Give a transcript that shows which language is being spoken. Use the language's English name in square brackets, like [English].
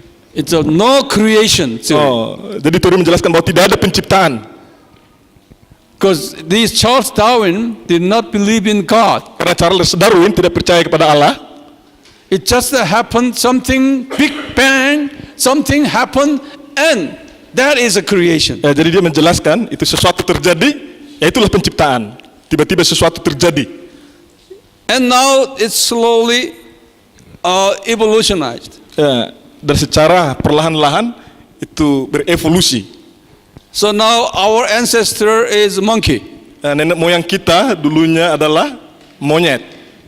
[English] It's a no creation theory. [Indonesian] Jadi teori menjelaskan bahwa tidak ada penciptaan. [English] Because this Charles Darwin did not believe in God. [Indonesian] Karena Charles Darwin tidak percaya kepada Allah. [English] It just happened, something Big Bang, something happened, and that is a creation. [Indonesian] Ya, jadi dia menjelaskan itu sesuatu terjadi, ya itulah penciptaan. Tiba-tiba sesuatu terjadi. [English] And now it's slowly evolutionized. [Indonesian] Ya, dan secara perlahan-lahan itu berevolusi. [English] So now our ancestor is monkey. [Indonesian] Nenek moyang kita dulunya adalah monyet.